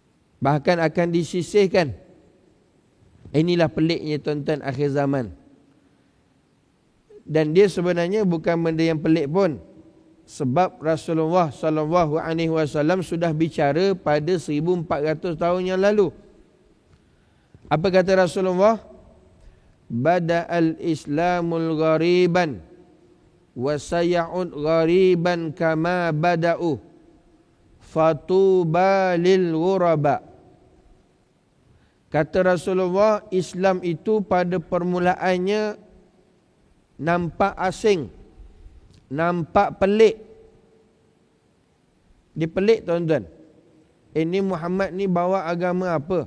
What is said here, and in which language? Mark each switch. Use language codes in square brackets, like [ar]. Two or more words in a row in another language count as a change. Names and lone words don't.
[ms] Bahkan akan disisihkan, Inilah peliknya tuan-tuan akhir zaman. Dan dia sebenarnya bukan benda yang pelik pun. Sebab Rasulullah SAW sudah bicara pada 1400 tahun yang lalu. Apa kata Rasulullah? [ar] بدأ الإسلام غريبا وسيعود غريبا كما بدأ فطوبى للغرباء. [ms] Kata Rasulullah, Islam itu pada permulaannya nampak asing, nampak pelik. Dia pelik tuan-tuan. Ini Muhammad ni bawa agama apa?